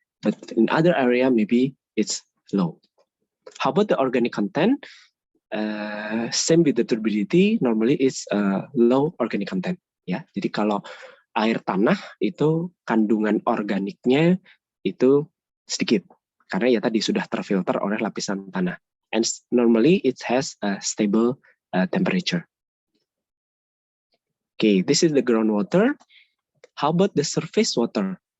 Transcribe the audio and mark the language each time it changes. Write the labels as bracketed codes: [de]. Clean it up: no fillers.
[en] but in other area maybe it's low. How about the organic content? Same with the turbidity, normally it's low organic content. [id] Ya, jadi kalau air tanah itu kandungan organiknya itu sedikit, karena ya tadi sudah terfilter oleh lapisan tanah. [en] And normally it has a stable temperature. Okay, this is the groundwater. How about the surface water?